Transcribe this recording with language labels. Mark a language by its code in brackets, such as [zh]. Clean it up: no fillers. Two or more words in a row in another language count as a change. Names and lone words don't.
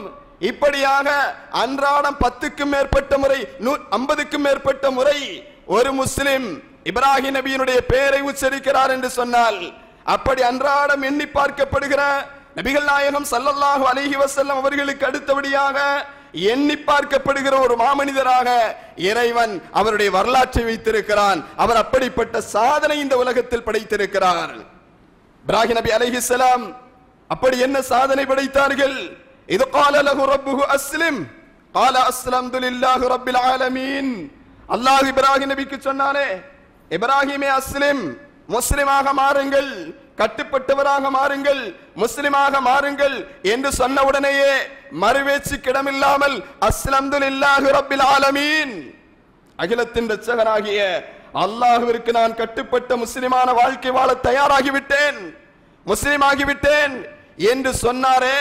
[ta] இப்படியாக அன்றாடம் 10க்கும் மேற்பட்ட முறை 50க்கும் மேற்பட்ட முறை ஒரு முஸ்லிம் இப்ராஹிம் நபியினுடைய பெயரை உச்சரிக்கிறார் என்று சொன்னால், அப்படி அன்றாடம் எண்ணி பார்க்கப்படுகிற நபிகள் நாயகம் [ar] صلى الله عليه وسلم [ta] அவர்களுக்கு அடுத்தபடியாக எண்ணி பார்க்கப்படுகிற ஒரு மாமனிதராக இறைவன் அவருடைய வரலாற்றை வைத்திருக்கிறான். அவர் அப்படிப்பட்ட சாதனை இந்த உலகத்தில் படைத்திருக்கிறார். இப்ராஹிம் நபி அலைஹிஸ்ஸலாம் அப்படி என்ன சாதனை படைத்தார்கள்? [ar] இது قال له ربه اسلم قال اسلمت لله رب العالمين. [ta] அல்லாஹ் இப்ராஹிம் நபிக்கு சொன்னானே, இப்ராஹிமே அஸ்லிம், முஸ்லிமாக மாறுங்கள், கட்டுப்பட்டவராக மாறுங்கள், முஸ்லிமாக மாறுங்கள் என்று சொன்ன உடனேயே மறுவேச்சு கிடமில்லாமல் [ar] أسلمت لله رب العالمين, [ta] அகிலத்தின் இரட்சகனாகிய அல்லாஹ்விற்கு நான் கட்டுப்பட்ட முஸ்லிமான வாழ்க்கை வாழ தயாராகிவிட்டேன், முஸ்லிமாகிவிட்டேன் என்று சொன்னாரே.